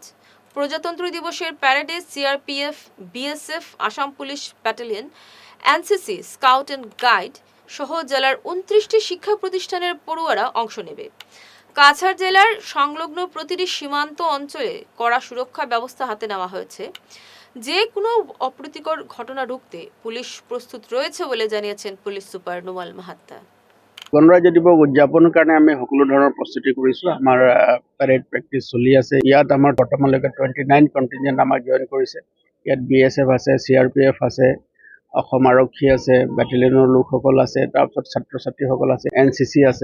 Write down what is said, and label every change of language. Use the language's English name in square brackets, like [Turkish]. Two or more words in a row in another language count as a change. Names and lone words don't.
[Bangla] প্রজাতন্ত্র দিবসের প্যারেডে সিআরপিএফ, বিএসএফ, আসাম পুলিশ ব্যাটালিয়ন, এনসিসি, স্কাউট অ্যান্ড গাইড সহ জেলার 29টি শিক্ষা প্রতিষ্ঠানের পড়ুয়ারা অংশ নেবে। কাছাড় জেলার সংলগ্ন প্রতিটি সীমান্ত অঞ্চলে কড়া সুরক্ষা ব্যবস্থা হাতে নেওয়া হয়েছে। যে কোনো অপ্রীতিকর ঘটনা রুখতে পুলিশ প্রস্তুত রয়েছে বলে জানিয়েছেন পুলিশ সুপার নুমাল মাহাত্তা। [Assamese] গণৰাজ্য দিৱস উদযাপনৰ কাৰণে আমি সকলো ধৰণৰ প্ৰস্তুতি কৰিছোঁ। আমাৰ পেৰেড প্ৰেক্টিচ চলি আছে। ইয়াত আমাৰ বৰ্তমানলৈকে 29 কণ্টিনজেণ্ট আমাক জইন কৰিছে। ইয়াত BSF আছে, CRPF আছে, অসম আৰক্ষী আছে, বেটেলিয়নৰ লোকসকল আছে, তাৰপিছত ছাত্ৰ ছাত্ৰীসকল আছে, NCC আছে।